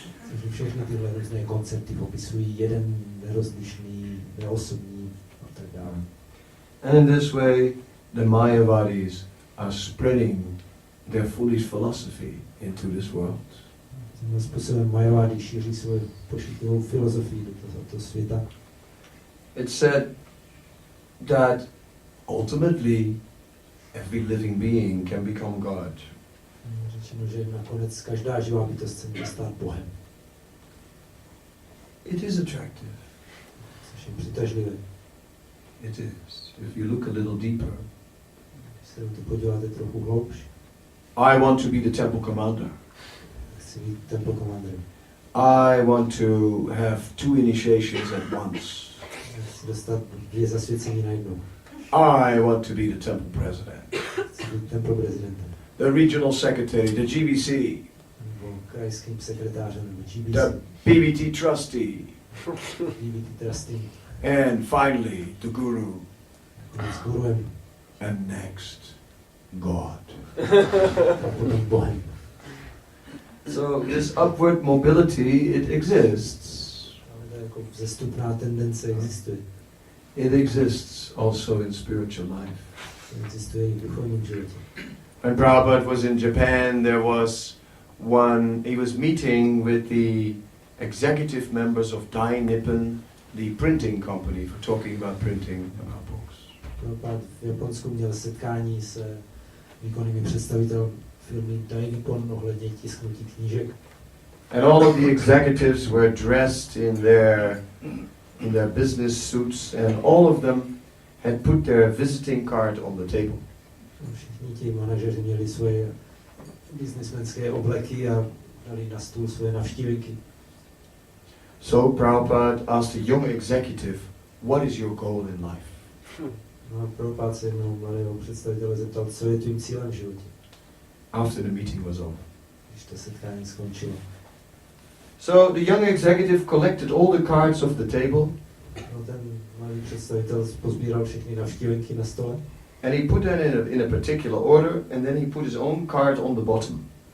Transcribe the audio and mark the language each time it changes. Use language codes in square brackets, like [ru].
[cs] Takže všechny tyhle různé koncepty popisují jeden nerozlišný, neosobní a tak dále. [en] And in this way, the Mayavadis are spreading their foolish philosophy into this world. [cs] Tímhle způsobem Majavádi šíří svou pošetilou filozofii do tohoto světa. [en] It's said that ultimately every living being can become God. [cs] Řečeno, že nakonec každá živá bytost se může stát Bohem. [en] It is attractive. [cs] Což je přitažlivé. [en] It is. If you look a little deeper. [cs] Když se na to podíváte trochu hloubš. [en] I want to be the temple commander. [cs] Chci být temple commanderem. [en] I want to have 2 initiations at once. [cs] Chci dostat 2 zasvěcení najednou. [en] I want to be the temple president. [cs] Chci být temple prezidentem. [en] The regional secretary, the GBC. [cs] Nebo krajským sekretářem, nebo GBC. [en] The BBT trustee. BBT trustee. And finally, the guru. [cs] S guruem. [en] And next, God. [cs] A potom Bohem. [en] So this upward mobility, it exists. [cs] Ale to jako vzestupná tendence existuje. [en] It exists also in spiritual life. [cs] Existuje i v duchovním životě. [en] When Prabhupada was in Japan, there was he was meeting with the executive members of Dai Nippon, the printing company, for talking about printing our books. [cs] Prabhupada v Japonsku měl setkání s výkonnými představiteli firmy Dai Nippon ohledně tisknutí knížek. [en] And all of the executives were dressed in their business suits, and all of them had put their visiting card on the table. [cs] Všichni ti manažeři měli svoje biznismenské obleky a dali na stůl svoje navštívenky. [en] So Prabhupada asked a young executive, what is your goal in life? [cs] No a Prabhupada se jednou mladého představitele zeptal, co je tvým cílem v životě. [en] After the meeting was over. [cs] Když to setkání skončilo. [en] So the young executive collected all the cards off the table. [cs] No, ten malý představitel pozbíral všechny navštívenky na stole. [en] And he put them in a particular order, and then he put his own card on the bottom.